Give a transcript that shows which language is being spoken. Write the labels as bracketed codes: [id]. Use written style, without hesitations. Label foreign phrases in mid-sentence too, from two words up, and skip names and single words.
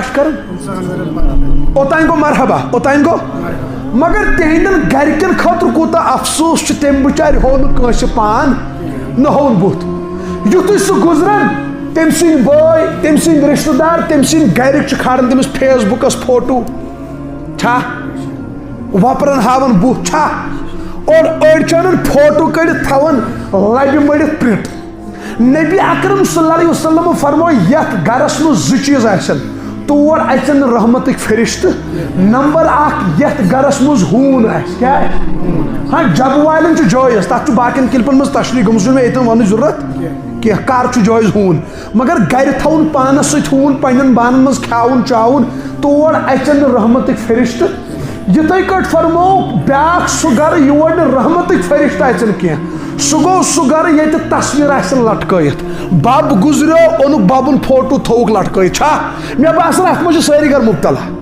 [ks] چھِ کران اوٚتانۍ گوٚو مرحبا اوٚتانۍ گوٚو مگر تِہنٛدٮ۪ن گرِکٮ۪ن خٲطرٕ کوٗتاہ افسوٗس چھُ تٔمۍ بِچارِ ہوو نہٕ کٲنٛسہِ پان نہ ہووُن بُتھ یُتھُے سُہ گُزران تٔمۍ سٕنٛدۍ بٲے تٔمۍ سٕنٛدۍ رشتہٕ دار تٔمۍ سٕنٛدۍ گرِکۍ چھِ کھالان تٔمِس فیس بُکس فوٹو چھا وپرن ہاوان بُتھ چھا اور أڑۍ چھِ انان فوٹو کٔڑِتھ تھاوان لبہِ مٔڑِتھ پرنٹ نبی اکرم [ar] صلی اللہ علیہ وسلم [ks] فرموو یتھ گرس منٛز 2 چیٖز آسن تور اژن نہٕ رحمتٕکۍ فرشتہٕ نمبر 1 یتھ گرس منٛز ہوٗن آسہِ کیٛاہ ہاں جبہٕ والٮ۪ن چھُ جٲیز تتھ چھُ باقین کلپن منٛز تشریح گٔمٕژ چھُنہٕ مےٚ ییٚتٮ۪ن وننٕچ ضروٗرت کینٛہہ کر چھُ جٲیز ہوٗن مگر گرِ تھاوُن پانس سۭتۍ ہوٗن پننٮ۪ن بانن منٛز کھیاوُن چاوُن تور اژن نہٕ رحمتٕکۍ فرشتہٕ یِتھے کٲٹھۍ فرموو بیاکھ سُہ گرٕ یور نہٕ رحمتٕکۍ فرشتہٕ اژن کینٛہہ سُہ گوٚو سُہ گرٕ ییٚتہِ تصویر آسن لٹکٲیِتھ بب گُزریو اوٚنُکھ ببُن فوٹو تھووُکھ لٹکٲیِتھ چھا مےٚ باسان اتھ منٛز چھِ سٲری گرٕ مُبتلا